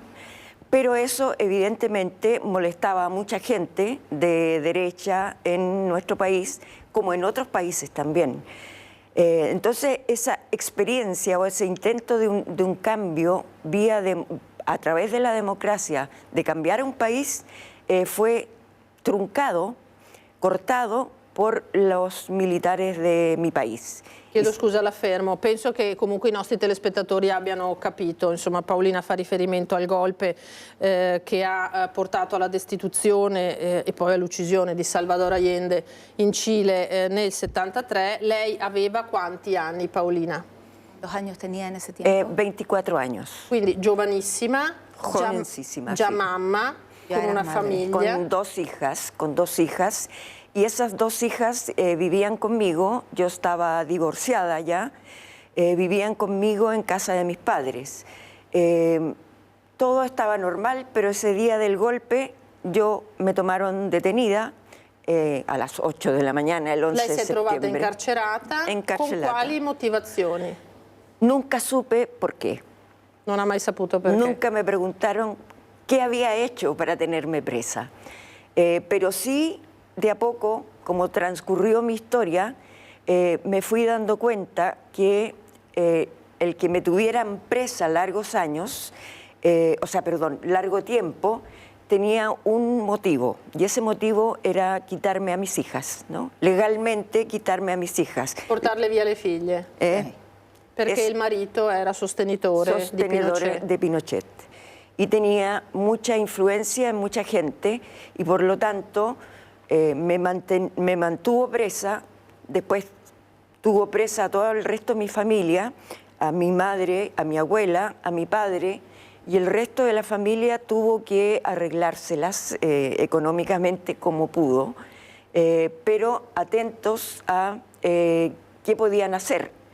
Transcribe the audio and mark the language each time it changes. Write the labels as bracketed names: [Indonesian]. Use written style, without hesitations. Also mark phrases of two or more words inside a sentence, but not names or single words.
[Spanish] Pero eso evidentemente molestaba a mucha gente de derecha en nuestro país, como en otros países también. Entonces, esa experiencia o ese intento de un cambio a través de la democracia, de cambiar un país, fue truncado, cortato por los militares de mi paese. [Italian] Chiedo scusa, la fermo. Penso che comunque i nostri telespettatori abbiano capito. Insomma, Paolina fa riferimento al golpe che ha portato alla destituzione e poi all'uccisione di Salvador Allende in Cile nel 73. Lei aveva quanti anni, Paolina? [Spanish] ¿Cuántos años tenía en ese tiempo? 24 años. [Italian] Quindi giovanissima, [Spanish] Jovencísima, [Italian] già [Spanish] sí. [Italian] mamma, [Spanish] Ya con era una madre. [Italian] famiglia. [Spanish] Con dos hijas, y esas dos hijas vivían conmigo, yo estaba divorciada ya, vivían conmigo en casa de mis padres. Todo estaba normal, pero ese día del golpe me tomaron detenida a las 8 de la mañana, el 11 [Italian] Lei si è [Spanish] de [Italian] trovata [Spanish] septiembre. [Italian] incarcerata. Con quali motivazioni? [Spanish] Nunca supe por qué. [Italian] Non ha mai saputo perché. [Spanish] Nunca me preguntaron qué había hecho para tenerme presa. Pero sí, de a poco, como transcurrió mi historia, me fui dando cuenta que el que me tuvieran presa largos años, largo tiempo, tenía un motivo, y ese motivo era quitarme a mis hijas, ¿no? Legalmente quitarme a mis hijas. [Italian] Portarle via le figlie. Perché il marito era sostenitore [Spanish] de Pinochet. Y tenía mucha influencia en mucha gente, y por lo tanto me mantuvo presa. Después tuvo presa a todo el resto de mi familia, a mi madre, a mi abuela, a mi padre, y el resto de la familia tuvo que arreglárselas económicamente como pudo, pero atentos a qué podían hacer.